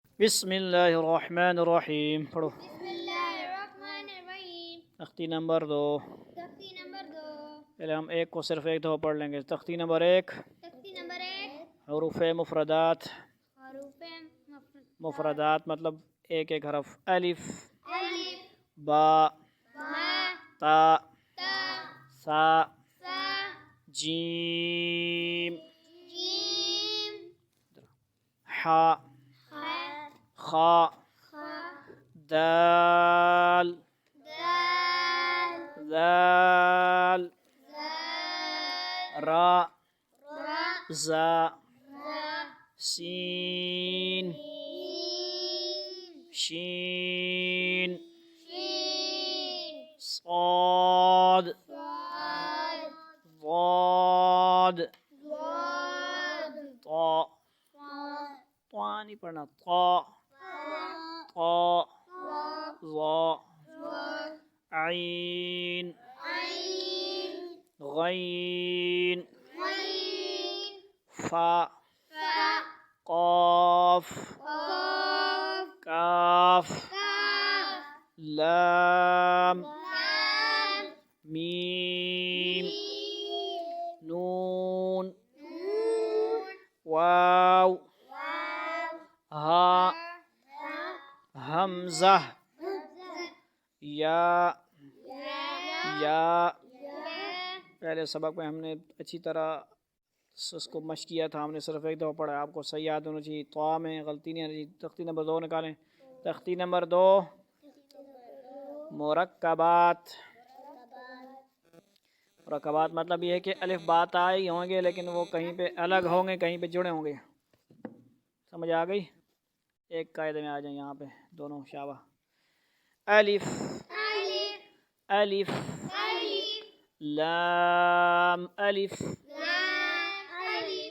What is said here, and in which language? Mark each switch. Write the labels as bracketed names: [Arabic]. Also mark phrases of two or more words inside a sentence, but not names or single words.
[Arabic] بسم اللہ الرحمن الرحیم پڑھو. بسم اللہ الرحمن الرحیم. [Urdu] تختی نمبر 2. تختی نمبر 2. پہلے ہم ایک کو صرف ایک دفعہ پڑھ لیں گے. تختی نمبر 1. تختی نمبر 1. حروف مفردات. حروف مفردات مطلب ایک ایک حرف. الف، الف، با، با، تا، تا، سا، سا، جیم، جیم، حا، خا، خا، خا، دال، دال، ذال، زال، را، را، زا، را، سین، سین، شین، شین، صاد، صاد، ضاد، ضاد، طا. طا، طا نہیں پڑھنا. طا، طا، ظا، عین، عین، غین، غین، فا، فا، قاف، قاف، کاف، کاف، لام، لام، میم، میم، نون، نون، واو، واو، ہا، ہا، حمزہ، حمزہ، یا. یا، یا یا، پہلے سبق میں ہم نے اچھی طرح اس کو مشق کیا تھا. ہم نے صرف ایک دفعہ پڑھا. آپ کو صحیح یاد ہونا چاہیے. طا میں غلطی نہیں آنی چاہیے. تختی نمبر 2 نکالیں. تختی نمبر 2. مرکبات. مرکبات مطلب یہ ہے کہ الف با تا ہی ہوں گے لیکن وہ کہیں پہ الگ ہوں گے کہیں پہ جڑے ہوں گے. سمجھ آ گئی؟ ایک قاعدے میں آ جائیں یہاں پہ دونوں شابہ. الف، الف، الف، الف، لام، الف، لام، الف،